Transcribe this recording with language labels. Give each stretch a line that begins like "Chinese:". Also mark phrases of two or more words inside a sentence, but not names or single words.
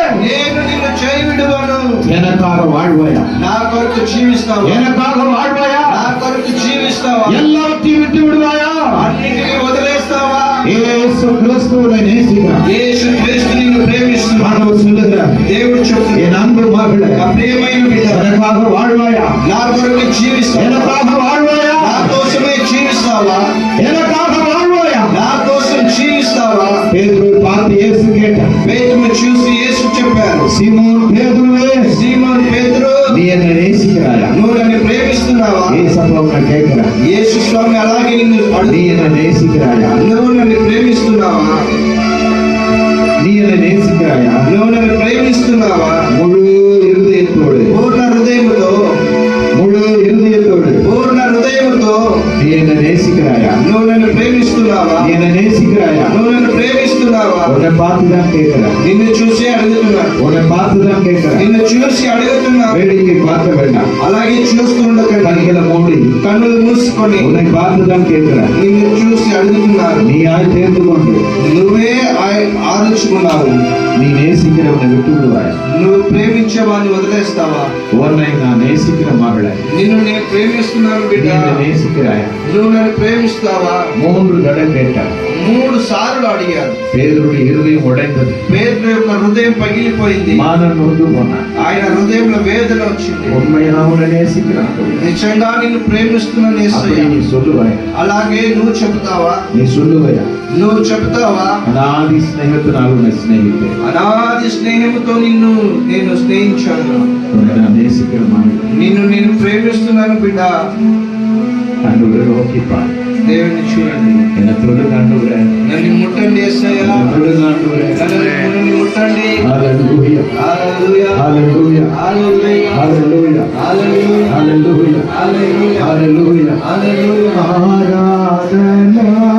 Telugu: నేను నిన్ను చేయి విడువను.
Tamil: எனக்காக வாழ்வாயா?
Telugu: నా కొరకు జీవిస్తావా?
Tamil: எனக்காக வாழ்வாயா?
Telugu: నా కొరకు జీవిస్తావా?
Tamil: எல்லாவற்றையும் விட்டு விடுவாயா?
Telugu: అన్నిటిని వదిలేస్తావా?
Tamil: இயேசு கிறிஸ்துவை நேசிக்கிறார்.
Telugu: యేసు క్రీస్తు నిన్ను ప్రేమిస్తున్నాడు.
Tamil: ஆண்டவர் சொல்லுகிறார்,
Telugu: దేవుడు చెప్తున్నాడు,
Tamil: என் அன்பு மகளே,
Telugu: నా ప్రియమైన బిడ్డ,
Tamil: எனக்காக வாழ்வாயா?
Telugu: నా కొరకు జీవిస్తావా?
Tamil: எனக்காக வாழ்வாயா?
Telugu: నా కోసమే జీవిస్తావా?
Tamil: எனக்காக வாழ்வாயா?
Telugu: నా కోసం జీవిస్తావా?
Tamil: பேதுருவை பார்த்து இயேசு கேட்டார்.
Telugu: పేతురును చూసి యేసు చెప్పారు,
Tamil: சீமோன் பேதுருவே,
Telugu: సీమోను పేతురు,
Tamil: நீ என்னை நேசிக்கிறாயா?
Telugu: నువ్వు నన్ను ప్రేమిస్తున్నావా?
Tamil: ஏசப்பா உன்னை கேட்கிறார்,
Telugu: యేసు స్వామి అలాగే నిన్ను
Tamil: நீ
Telugu: అడుగు,
Tamil: என்னை நேசிக்கிறாயா?
Telugu: నువ్వు నన్ను ప్రేమిస్తున్నావా?
Tamil: நீ என்னை நேசிக்கிறாயா?
Telugu: నువ్వు నన్ను ప్రేమిస్తున్నావా?
Tamil: முழு இருதயத்தோடு,
Telugu: పూర్ణ హృదయముతో,
Tamil: முழு இருதயத்தோடு
Telugu: పూర్ణ హృదయముతో
Tamil: நீ என்னை நேசிக்கிறாயா?
Telugu: నువ్వు నన్ను ప్రేమిస్తున్నావా?
Tamil: நீ என்னை நேசிக்கிறாயா?
Telugu: నువ్వు నన్ను ప్రేమిస్తున్నావా?
Tamil: உன்னை பார்த்துதான் கேட்கிறேன்,
Telugu: నిన్ను చూసి అడుగుతున్నా,
Tamil: உன்னை பார்த்துதான் கேட்கிறேன்.
Telugu: నిన్ను చూసి అడుగుతున్నా.
Tamil: வேடிக்கை பார்க்க வேண்டாம்,
Telugu: అలాగే చూస్తూ ఉండకండి,
Tamil: கண்களை மூடி
Telugu: కన్నులు మూసుకొని
Tamil: உன்னை பார்த்துதான் கேட்கிறேன்.
Telugu: నిన్ను చూసి అడుగుతున్నారు.
Tamil: நீ ஆய் தேர்ந்து கொண்டு
Telugu: నువ్వే ఆలోచుకున్నావు,
Tamil: நீ நேசிக்கிறவனை விட்டு விடுவாயா?
Telugu: నువ్వు ప్రేమించే వాడిని వదిలేస్తావా?
Tamil: உன்னை நான் நேசிக்கிற மகளே,
Telugu: నిన్ను నేను ప్రేమిస్తున్నాను
Tamil: நீ
Telugu: బిడ్డ,
Tamil: என்னை நேசிக்கிறாயா?
Telugu: నువ్వు నన్ను ప్రేమిస్తావా?
Tamil: 3 தடவை கேட்டார்.
Telugu: 3 సార్లు అడిగారు.
Tamil: பேதுருடைய இருதயம் உடைந்தது,
Telugu: పేతురు యొక్క హృదయం పగిలిపోయింది.
Tamil: மானம் நொந்து போனான்.
Telugu: ఆయన హృదయంలో వేదన వచ్చింది.
Tamil: உண்மையா உன்னை நேசிக்கிறான்,
Telugu: నిజంగా నిన్ను ప్రేమిస్తున్నాను
Tamil: அப்படி
Telugu: యేసయ్య.
Tamil: நீ சொல்லுவாயா?
Telugu: అలాగే నువ్వు చెబుతావా?
Tamil: நீ சொல்லுவாயா?
Telugu: నువ్వు చెబుతావా?
Tamil: அநாதி ஸ்நேகத்தினால் உன்னை சிநேகித்தேன்,
Telugu: అనాది స్నేహముతో నిన్ను నేను స్నేహించాను.
Tamil: உன்னை நான் நேசிக்கிற மகள்.
Telugu: నిన్ను నేను ప్రేమిస్తున్నాను బిడ్డ.
Tamil: ஆண்டவரை நோக்கிப்பார்,
Telugu: దేవుని చూడండి,
Tamil: என்னை தொடுங்க ஆண்டவரே,
Telugu: నన్ను ముట్టండి యేసయ్య,
Tamil: என்னை தொடுங்க ஆண்டவரே.
Telugu: నన్ను ముట్టండి. హల్లెలూయా, హల్లెలూయా, హల్లెలూయా, హల్లెలూయా, హల్లెలూయా, హల్లెలూయా, హల్లెలూయా, హల్లెలూయా, హల్లెలూయా, హల్లెలూయా. ఆరాధన